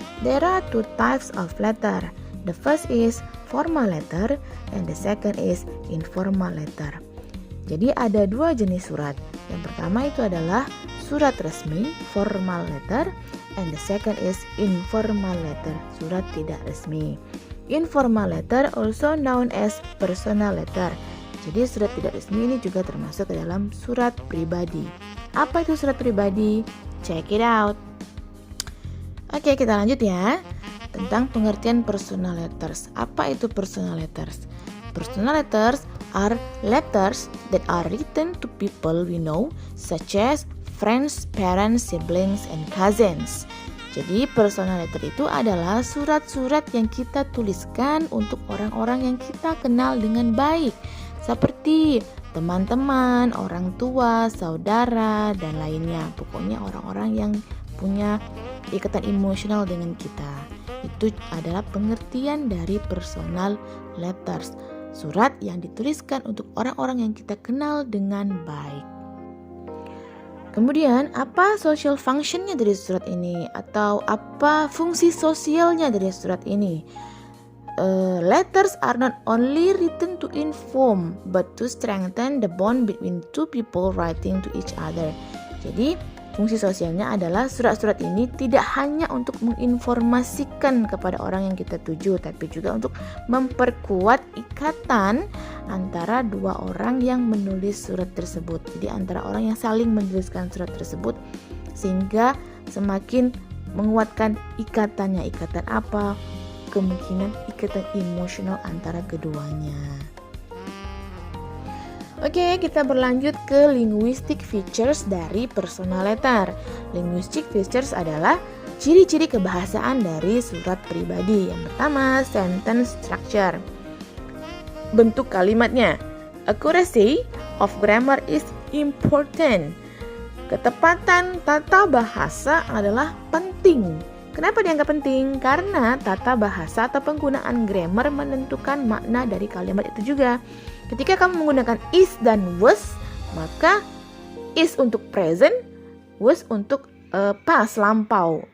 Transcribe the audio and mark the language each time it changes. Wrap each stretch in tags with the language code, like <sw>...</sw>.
<en>There are two types of letter. The first is formal letter and the second is informal letter.</en> <id>Jadi ada dua jenis surat. Yang pertama itu adalah surat resmi, formal letter,</id> <en>and the second is informal letter,</en> <id>surat tidak resmi.</id> <en>Informal letter also known as personal letter.</en> <id>Jadi surat tidak resmi ini juga termasuk ke dalam surat pribadi. Apa itu surat pribadi?</id> <en>Check it out.</en> <id>Oke, kita lanjut ya. Tentang pengertian personal letters. Apa itu personal letters?</id> <en>Personal letters are letters that are written to people we know, such as friends, parents, siblings, and cousins.</en> <id>Jadi personal letter itu adalah surat-surat yang kita tuliskan untuk orang-orang yang kita kenal dengan baik, seperti teman-teman, orang tua, saudara, dan lainnya. Pokoknya orang-orang yang punya ikatan emosional dengan kita. Itu adalah pengertian dari personal letters, surat yang dituliskan untuk orang-orang yang kita kenal dengan baik. Kemudian, apa social functionnya dari surat ini? Atau apa fungsi sosialnya dari surat ini?</id> <en>Letters are not only written to inform, but to strengthen the bond between two people writing to each other.</en> <id>Jadi, fungsi sosialnya adalah surat-surat ini tidak hanya untuk menginformasikan kepada orang yang kita tuju, tapi juga untuk memperkuat ikatan antara dua orang yang menulis surat tersebut. Jadi antara orang yang saling menuliskan surat tersebut, sehingga semakin menguatkan ikatannya. Ikatan apa? Kemungkinan ikatan emosional antara keduanya. Oke, kita berlanjut ke linguistic features dari personal letter. Linguistic features adalah ciri-ciri kebahasaan dari surat pribadi. Yang pertama, sentence structure. Bentuk kalimatnya.</id> <en>Accuracy of grammar is important.</en> <id>Ketepatan tata bahasa adalah penting. Kenapa dianggap penting? Karena tata bahasa atau penggunaan grammar menentukan makna dari kalimat itu juga. Ketika kamu menggunakan is dan was, maka is untuk present, was untuk past, lampau.</id>